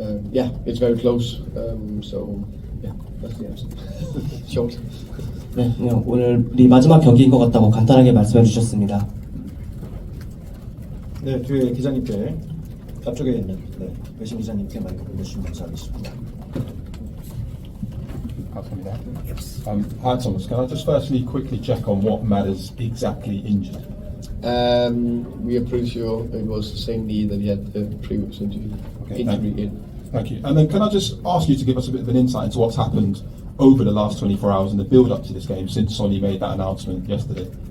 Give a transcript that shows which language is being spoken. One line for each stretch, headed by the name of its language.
English: Yeah, it's very close. So yeah, that's the answer. Short.
Korean: 네, 오늘이 마지막 경기인 것 같다고 간단하게 말씀해 주셨습니다. 네, 뒤에 기자님께 앞쪽에 있는 외신 기자님께 마이크 보내주시면 감사하겠습니다.
English: Hi Thomas, can I just firstly quickly check on what Madders exactly injured? We are pretty sure it was the same knee that he had the previous injury in. Thank you. And then can I just ask you to give us a bit of an insight into what's happened over the last 24 hours in the build-up to this game since Sonny made that announcement yesterday?